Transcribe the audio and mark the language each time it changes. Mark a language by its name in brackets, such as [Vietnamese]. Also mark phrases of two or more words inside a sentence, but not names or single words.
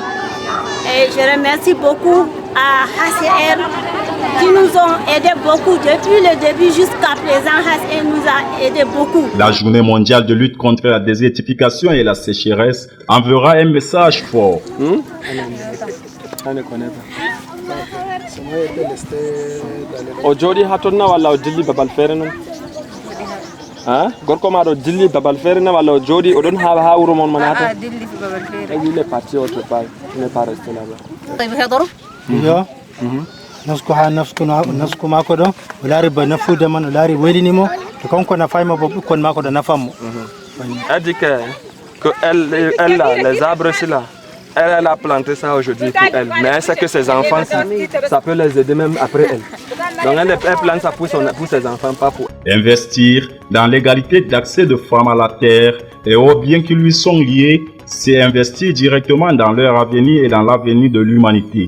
[French] Et je remercie beaucoup à HCR qui nous ont aidé beaucoup depuis le début jusqu'à présent. HCR nous a aidé beaucoup. La journée mondiale de lutte contre la désertification et la sécheresse enverra un message fort. Aujourd'hui, [Fula] hatonna wala dilli babal fere non. Gorko ma do dilli babal fere na wala jodi odon ha wuro mon manata. Dilli babal fere. [French] Il est parti autre part, il n'est pas resté là-bas. [Fula] Yo. Nasku ha nasku mako do ulari ba nafu de man ulari welinimo to konko na fayma bobu kon mako do nafamo. [French] Elle dit que elle là, les arbres c'est là. Elle a planté ça aujourd'hui pour elle, mais elle sait que ses enfants, ça peut les aider même après elle. Donc elle plante ça pour ses enfants, pas pour elle. Investir dans l'égalité d'accès de femmes à la terre et aux biens qui lui sont liés, c'est investir directement dans leur avenir et dans l'avenir de l'humanité.